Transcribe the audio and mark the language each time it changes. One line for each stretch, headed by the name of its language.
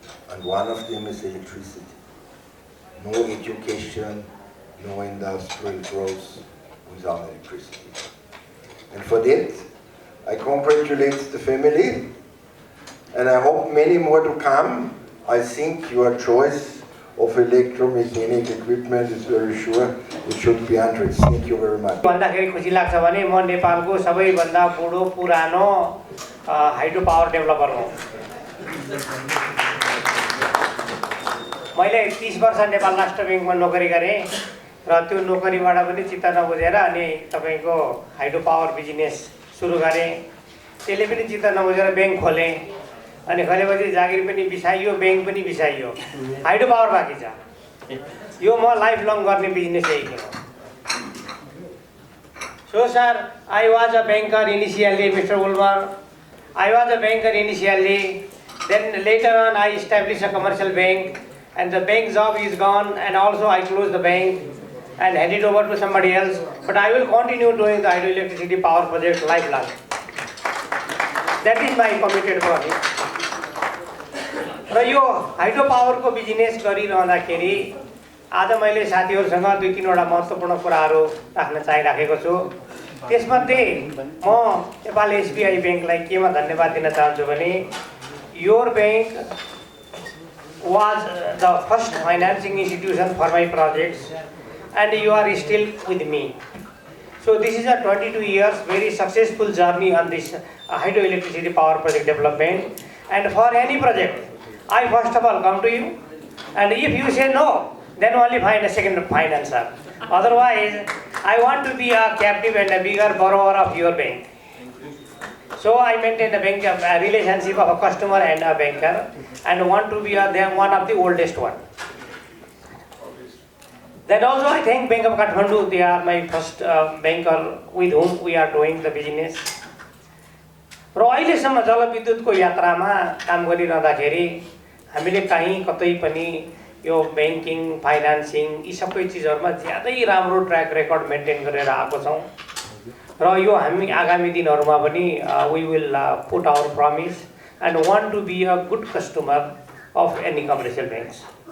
English: And one of them is electricity. No education, no industrial growth without electricity. And for that, I congratulate the family, and I hope many more to come. I think your choice of electromechanic equipment is very sure. It should be hundreds. Thank you very much.
Nepali: भन्दाखेरि खुसी लाग्छ भने म नेपालको सबैभन्दा बुढो पुरानो hydro power developer हो। मैले 30 वर्ष नेपाल राष्ट्र ब्याङ्कमा नोकरी गरेँ र त्यो नोकरीबाट पनि चित्त नबुझेर अनि तपाईको हाइड्रो पावर बिजनेस सुरु गरेँ। त्यसले पनि चित्त नबुझेर ब्याङ्क खोलेँ। अनि खलेपछि जागिर पनि बिसाइयो, बैंक पनि बिसाइयो, हाइड्रो पावर बाँकी छ। यो म लाइफ लङ गर्ने बिजनेस यही हो।
English: So sir, I was a banker initially, Mr. Ulmar. I was a banker initially. Then later on, I established a commercial bank, and the bank job is gone, and also I closed the bank and handed over to somebody else. But I will continue doing the hydroelectricity power project lifelong. That is my committed project.
Nepali: र यो hydro पावरको business गरिरहँदाखेरि आज मैले साथीहरूसँग 2-3 महत्त्वपूर्ण कुराहरू राख्न चाहिराखेको छु। त्यसमध्ये म नेपाल एसबिआई ब्याङ्कलाई केमा धन्यवाद दिन चाहन्छु भने
English: Your bank was the first financing institution for my projects and you are still with me. So this is a 22 years very successful journey on this hydroelectricity power project development. And for any project, I first of all come to you, and if you say no, then only find a second financer. Otherwise, I want to be a captive and a bigger borrower of your bank. So I maintain a bank relationship of a customer and a banker, and want to be one of the oldest one. Then also I thank Bank of Kathmandu. They are my first banker with whom we are doing the business.
Nepali: र अहिलेसम्म जलविद्युतको यात्रामा काम गरिरहँदाखेरि हामीले कहीँ कतै पनि यो banking, financing यी सबै चिजहरुमा ज्यादै राम्रो ट्र्याक रेकर्ड मेन्टेन गरेर आएको छौं र यो हामी आगामी दिनहरुमा पनि
English: we will put our promise and want to be a good customer of any commercial banks.